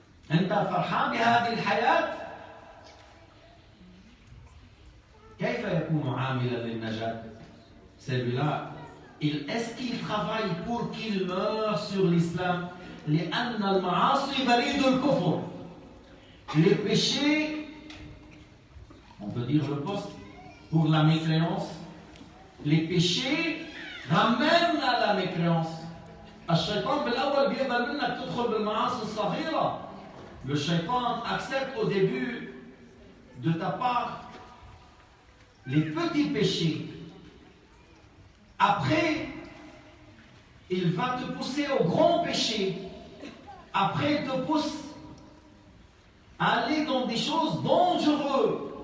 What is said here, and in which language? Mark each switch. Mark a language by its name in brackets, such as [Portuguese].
[Arabic] أنت فرحان بهذه الحياة؟ كيف يكون عاملا للنجاة؟ [French] Celui-là, est-ce qu'il travaille pour qu'il meure sur l'islam? [Arabic] لأن المعاصي بريد الكفر. [French] Les péchés, on peut dire le poste, pour la mécréance. Les péchés ramènent à la mécréance. [Arabic] الشيطان بالأول بيقبل منك تدخل بالمعاصي الصغيرة. [French] Le shaitan accepte au début de ta part les petits péchés. Après, il va te pousser au grand péché. Après, il te pousse à aller dans des choses dangereuses.